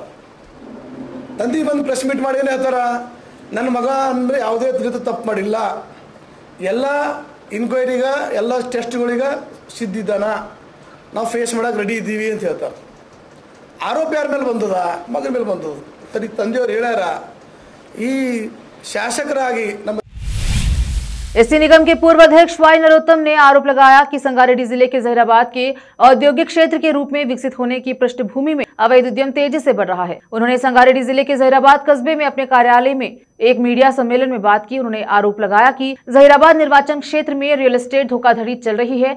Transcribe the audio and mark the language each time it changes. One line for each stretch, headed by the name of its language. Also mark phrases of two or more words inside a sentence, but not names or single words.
Kannada: ತಂದೆ ಬಂದು
English: press meet
Kannada: ಮಾಡಿ ಏನು ಹೇಳ್ತಾರೆ, ನನ್ನ ಮಗ ಅಂದರೆ ಯಾವುದೇ ರೀತಿ ತಪ್ಪು ಮಾಡಿಲ್ಲ, ಎಲ್ಲ ಇನ್ಕ್ವೈರಿಗೆ ಎಲ್ಲ ಟೆಸ್ಟ್ಗಳಿಗೆ ಸಿದ್ಧಿದ್ದಾನ, ನಾವು ಫೇಸ್ ಮಾಡೋಕೆ ರೆಡಿ ಇದ್ದೀವಿ ಅಂತ ಹೇಳ್ತಾರೆ. ಆರೋಪ ಯಾರ ಮೇಲೆ ಬಂದದ? ಮಗನ ಮೇಲೆ ಬಂದದ. ಸರಿ, ತಂದೆಯವ್ರು ಹೇಳ್ಯಾರ, ಈ ಶಾಸಕರಾಗಿ ನಮ್ಮ
Hindi: एससी निगम के पूर्व अध्यक्ष वाई नरोत्तम ने आरोप लगाया कि संगारेड्डी जिले के जहीराबाद के औद्योगिक क्षेत्र के रूप में विकसित होने की पृष्ठभूमि में अवैध उद्यम तेजी से बढ़ रहा है। उन्होंने संगारेड्डी जिले के जहीराबाद कस्बे में अपने कार्यालय में एक मीडिया सम्मेलन में बात की। उन्होंने आरोप लगाया कि जहीराबाद निर्वाचन क्षेत्र में
English: real estate
Hindi: धोखाधड़ी चल रही है।